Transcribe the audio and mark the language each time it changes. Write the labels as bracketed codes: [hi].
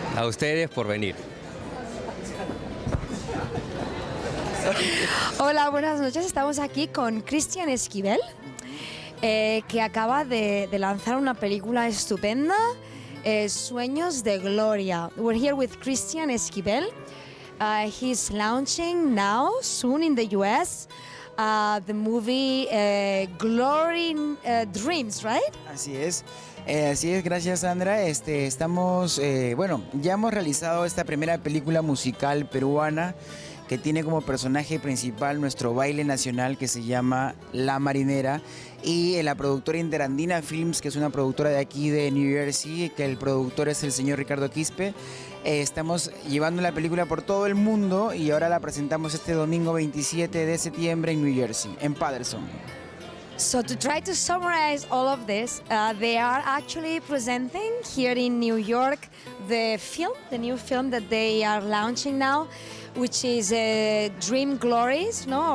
[es] A ustedes por venir. Hola, buenas noches. Estamos aquí con Cristian Esquivel, que acaba de lanzar una película estupenda, Sueños de Gloria. [en] We're here with Cristian Esquivel. He's launching now, soon in the US, the movie Glory Dreams, right? [es] Así es, gracias Sandra. Estamos, bueno, ya hemos realizado esta primera película musical peruana que tiene como personaje principal nuestro baile nacional que se llama La Marinera, y la productora Interandina Films, que es una productora de aquí de New Jersey, que el productor es el señor Ricardo Quispe. Estamos llevando la película por todo el mundo y ahora la presentamos este domingo 27 de septiembre en New Jersey, en Paterson. [en] So to try to summarize all of this, they are actually presenting here in New York the new film that they are launching now, which is Dream Glories, ¿no?